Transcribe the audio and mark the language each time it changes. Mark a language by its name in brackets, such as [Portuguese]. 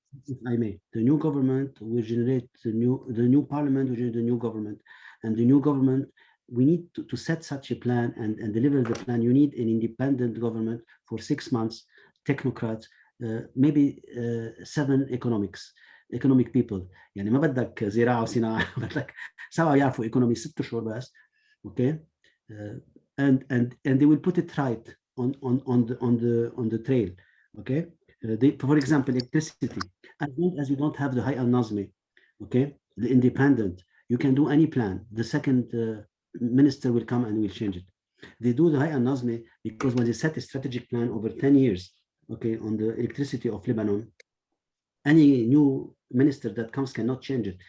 [English] If I may, the new government will generate the new parliament will generate the new government, and the new government, we need to set such a plan and deliver the plan. You need an independent government for 6 months, technocrats, maybe 7 economic people. [Arabic] يعني ما بدك زراعة وصناعة بدك سوا يعرفوا economy 6 شهور بس. [English] Okay, and they will put it right on the trail. Okay, for example, electricity. As long as you don't have the high al-Nazmi, okay, the independent, You can do any plan. The second minister will come and will change it. They do the Hay'a Nazmi because when they set a strategic plan over 10 years, okay, on the electricity of Lebanon, any new minister that comes cannot change it.